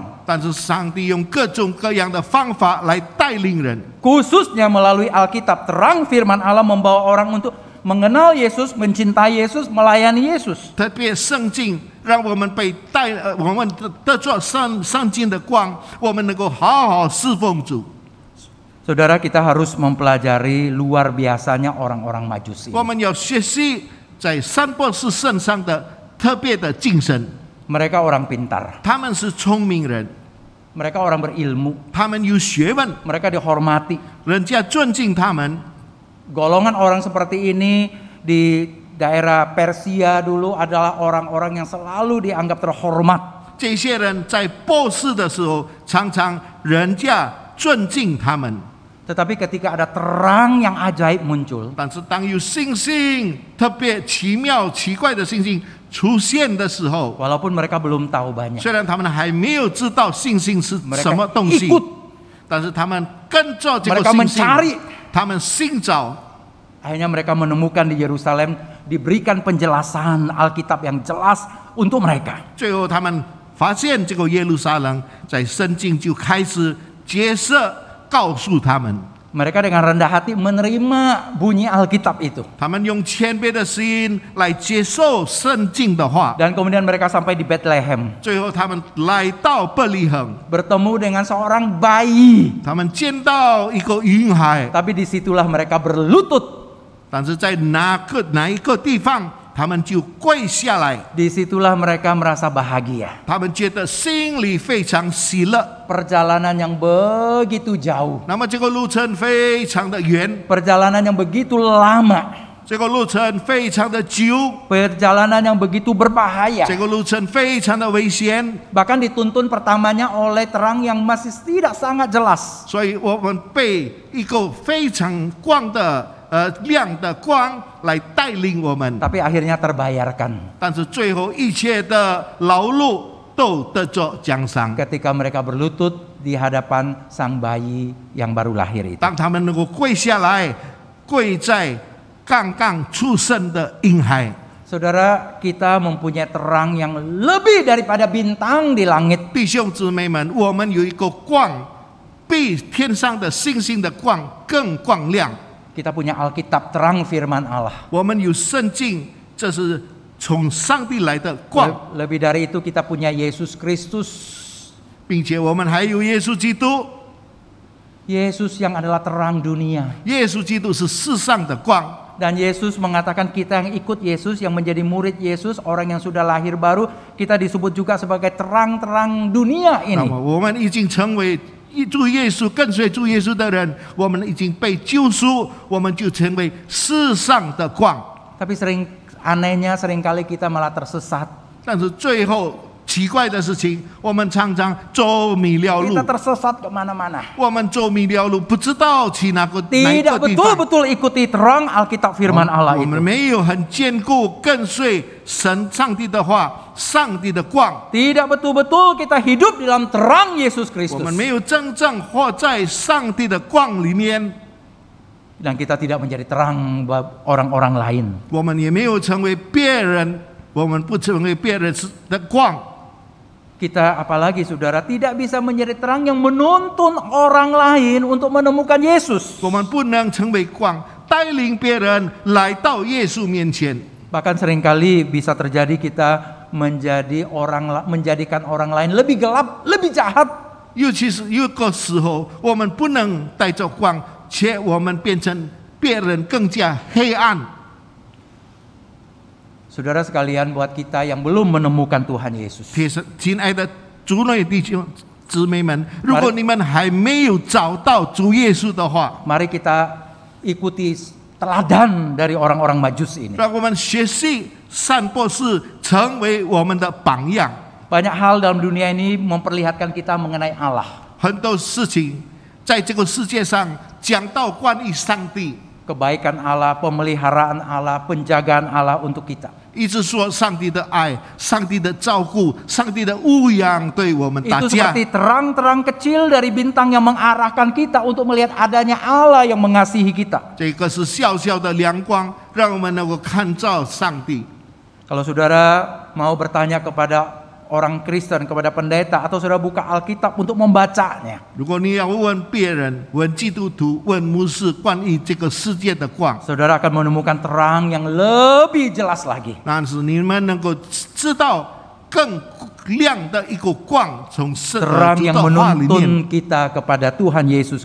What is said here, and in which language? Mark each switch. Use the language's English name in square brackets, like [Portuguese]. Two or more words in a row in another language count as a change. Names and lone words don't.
[Chinese] 但是上帝用各种各样的方法来带领人， [Indonesian] Khususnya melalui Alkitab, terang firman Allah membawa orang untuk mengenal Yesus, mencintai Yesus, melayani Yesus. [Chinese] 特别圣经让我们被我们得着圣经的光，我们能够好好侍奉主。 [Indonesian] Saudara, kita harus mempelajari luar biasanya orang-orang Majusi. [Chinese] 我们要学习在三博士身上的特别的精神。 [Indonesian] Mereka orang pintar, [Chinese] 他们是聪明人， [Indonesian] mereka orang berilmu, [Chinese] 他们有学问， [Indonesian] mereka dihormati. [Chinese] 人家尊敬他们。 [Indonesian] Golongan orang seperti ini di daerah Persia dulu adalah orang-orang yang selalu dianggap terhormat. [Chinese] 这些人在博士的时候，常常人家尊敬他们。 [Indonesian] Tetapi ketika ada terang yang ajaib muncul, [Chinese] 但是当有星星特别奇妙、奇怪的星星出现的时候， [Indonesian] walaupun mereka belum tahu banyak, [Chinese] 虽然他们还没有知道星星是 [Indonesian] mereka [Chinese] 什么东西， [Indonesian] ikut, [Chinese] 但是他们跟着这个 [Indonesian] mereka [Chinese] 星星， [Indonesian] mencari. [Chinese] 他们寻找， [Indonesian] Akhirnya mereka menemukan di Yerusalem diberikan penjelasan Alkitab yang jelas untuk mereka. [Chinese] 最后他们发现这个耶路撒冷在圣经就开始解释告诉他们， [Indonesian] Mereka dengan rendah hati menerima bunyi Alkitab itu. [Chinese] 他们用谦卑的心来接受圣经的话。 [Indonesian] Dan kemudian mereka sampai di Bethlehem, [Chinese] 最后他们来到伯利恒， [Indonesian] bertemu dengan seorang bayi. [Chinese] 他们见到一个婴孩， [Indonesian] Tapi disitulah mereka berlutut. [Chinese] 但是在哪一个地方，他们就跪下来， [Indonesian] Disitulah mereka merasa bahagia. [Chinese] 他们觉得心里非常喜乐。 [Indonesian] Perjalanan yang begitu jauh, [Chinese] 那么这个路程非常的远， [Indonesian] perjalanan yang begitu lama, [Chinese] 这个路程非常的久， [Indonesian] perjalanan yang begitu berbahaya. [Chinese] 这个路程非常的危险， [Indonesian] Bahkan dituntun pertamanya oleh terang yang masih tidak sangat jelas. [Chinese] 所以我们被一个非常光的亮的光来带领我们。 [Indonesian] Tapi akhirnya terbayarkan [Chinese] 但是最后一切的劳碌都得着奖赏。 [Indonesian] ketika mereka berlutut di hadapan sang bayi yang baru lahir itu. [Chinese] 当他们能够跪下来，跪在刚刚出生的婴孩。 [Indonesian] Saudara, kita mempunyai terang yang lebih daripada bintang di langit. [Chinese] 弟兄姊妹们，我们有一个光，比天上的星星的光更光亮。 [Indonesian] Kita punya Alkitab, terang firman Allah. [Chinese] 我们有圣经，这是从上帝来的光， [Indonesian] Lebih dari itu kita punya Yesus Kristus. [Chinese] 并且我们还有耶稣基督。 [Indonesian] Yesus yang adalah terang dunia. [Chinese] 耶稣基督是世上的光。 [Indonesian] Dan Yesus mengatakan kita yang ikut Yesus, yang menjadi murid Yesus, orang yang sudah lahir baru, kita disebut juga sebagai terang-terang dunia [Chinese] 那 [Indonesian] ini. [Chinese] 么我们已经成为主耶稣跟随主耶稣的人，我们已经被救赎，我们就成为世上的光。 [Indonesian] Tapi anehnya seringkali kita malah tersesat. [Chinese] 但是最后奇怪的事情，我们常常走迷了路 [Indonesian] Kita，tersesat kemana-mana. [Chinese] 我们走迷了路，不知道去哪一 [Indonesian] Tidak [Chinese] 个地方。 [Indonesian] betul-betul ikuti terang Alkitab firman Allah [Chinese] 我们 [Indonesian] itu. [Chinese] 没有很坚固跟随神上帝的话，上帝的光。 [Indonesian] Tidak betul-betul kita hidup di dalam terang Yesus [Chinese] 我 [Indonesian] Kristus. [Chinese] 们没有真正活在上帝的光里面， [Indonesian] Dan kita tidak menjadi terang buat orang-orang lain. [Chinese] 我们也没有成为别人，我们不成为别人的光。 [Indonesian] Kita apalagi saudara tidak bisa menjadi terang yang menuntun orang lain untuk menemukan Yesus. [Chinese] 我们不能成为光，带领别人来到耶稣面前。 [Indonesian] Bahkan seringkali bisa terjadi kita menjadikan orang lain lebih gelap, lebih jahat. [Chinese] 尤其是有个时候，我们不能带着光，且我们变成别人更加黑暗。 [Indonesian] Saudara sekalian, buat kita yang belum menemukan Tuhan Yesus, [Chinese] 亲爱的主内弟兄姊妹们，如果你们还没有找到主耶稣的话， [Indonesian] mari kita ikuti teladan dari orang-orang Majus ini. [Chinese] 让我们学习善博士成为我们的榜样。 [Indonesian] Banyak hal dalam dunia ini memperlihatkan kita mengenai Allah. [Chinese] 很多事情在这个世界上讲到关于上帝， [Indonesian] Kebaikan Allah, pemeliharaan Allah, penjagaan Allah untuk kita. [Chinese] 一直说上帝的爱、上帝的照顾、上帝的牧养对我们大 [Indonesian] Itu [Chinese] 家。 [Indonesian] seperti terang-terang kecil dari bintang yang mengarahkan kita untuk melihat adanya Allah yang mengasihi kita. [Chinese] 这个是小小的亮光，让我们能够看照上帝。 [Indonesian] Kalau saudara mau bertanya kepada orang Kristen, kepada pendeta, atau saudara buka Alkitab untuk membacanya, [Chinese] 如果你要问别人、问基督徒、问牧师关于这个世界的光， [Indonesian] saudara akan menemukan terang yang lebih jelas lagi. [Chinese] 但是你们能够知道更亮的一个光，从神 [Indonesian] Terang [Chinese] 的 [Indonesian] yang [Chinese] 话里面， [Indonesian] menuntun kita kepada Tuhan Yesus